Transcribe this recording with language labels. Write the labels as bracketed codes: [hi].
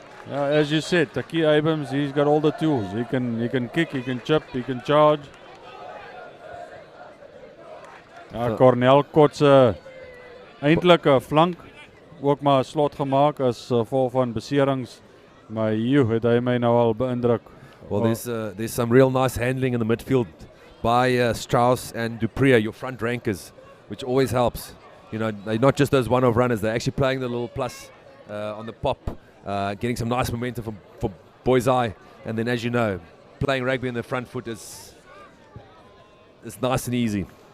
[en] Yeah, as you said, Takir Abrams, he's got all the tools. He can kick, he can chip, he can charge. [af] Ja, Cornel Kotse, eintlik 'n flank, ook maar 'n slot gemaak as gevolg van beserings. Maar het hy my nou al beïndruk. [en] Well, there's some real nice handling in the midfield by Strauss and Dupree, your front rankers, which always helps. You know, they're not just those one-off runners, they're actually playing the little plus on the pop, getting some nice momentum for Boys Eye. And then, as you know, playing rugby in the front foot is nice and easy.